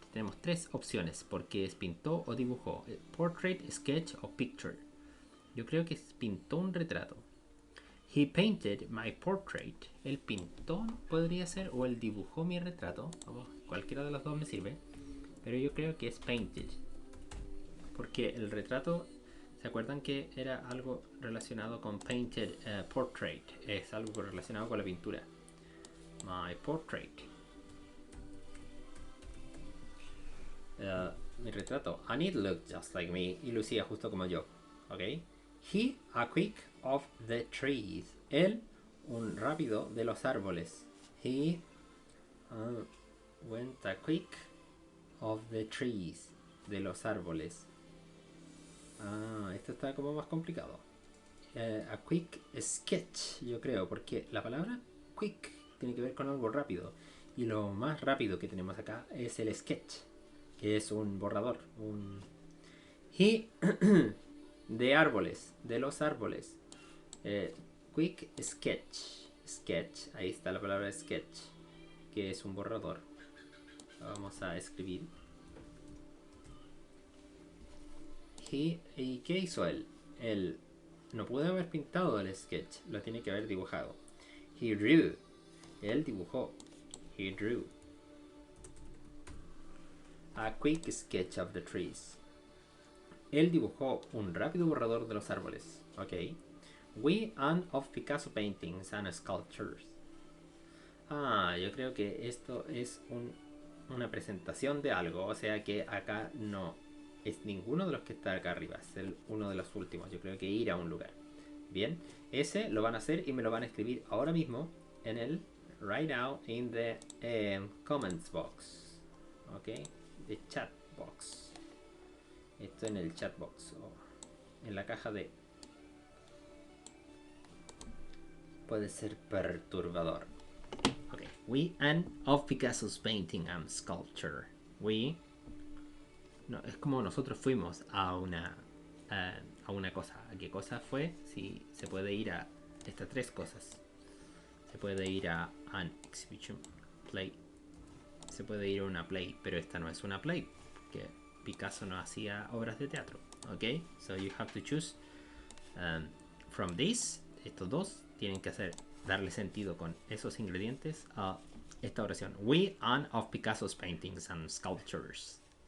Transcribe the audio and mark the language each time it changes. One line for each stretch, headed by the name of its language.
Spanish: Tenemos tres opciones porque es pintó o dibujó.
English: Portrait, sketch o picture.
Spanish: Yo creo que pintó un retrato.
English: He painted my portrait.
Spanish: Él pintó, podría ser, o él dibujó mi retrato. Cualquiera de los dos me sirve. Pero yo creo que es painted. Porque el retrato, ¿se acuerdan que era algo relacionado con painted portrait? Es algo relacionado con la pintura.
English: My portrait.
Spanish: Mi retrato.
English: And it looked just like me.
Spanish: Y lucía justo como yo. ¿Ok?
English: He, a quick of the trees.
Spanish: Él, un rápido de los árboles.
English: He went a quick of the trees.
Spanish: De los árboles. Esto está como más complicado. A quick sketch, yo creo, porque la palabra quick tiene que ver con algo rápido. Y lo más rápido que tenemos acá es el sketch, que es un borrador. He de árboles, de los árboles. Quick sketch. Sketch, ahí está la palabra sketch, que es un borrador. Vamos a escribir. ¿Y qué hizo él? Él no puede haber pintado el sketch, lo tiene que haber dibujado.
English: He drew.
Spanish: Él dibujó.
English: He drew a quick sketch of the trees.
Spanish: Él dibujó un rápido borrador de los árboles. Ok.
English: We and of Picasso paintings and sculptures.
Spanish: Yo creo que esto es un una presentación de algo, o sea que acá no es ninguno de los que está acá arriba, es uno de los últimos. Yo creo que ir a un lugar. Bien, ese lo van a hacer y me lo van a escribir ahora mismo en el
English: right now in the comments box. Ok, the chat box.
Spanish: Esto en el chat box o en la caja de... Puede ser perturbador.
English: Ok, we and of Picasso's painting and sculpture. We...
Spanish: No, es como nosotros fuimos a una cosa. ¿A qué cosa fue? Si se puede ir a estas tres cosas. Se puede ir a an exhibition play. Se puede ir a una play, pero esta no es una play, que Picasso no hacía obras de teatro.
English: Ok, so you have to choose from this.
Spanish: Estos dos tienen que darle sentido con esos ingredientes a esta oración.
English: We and of Picasso's paintings and sculptures.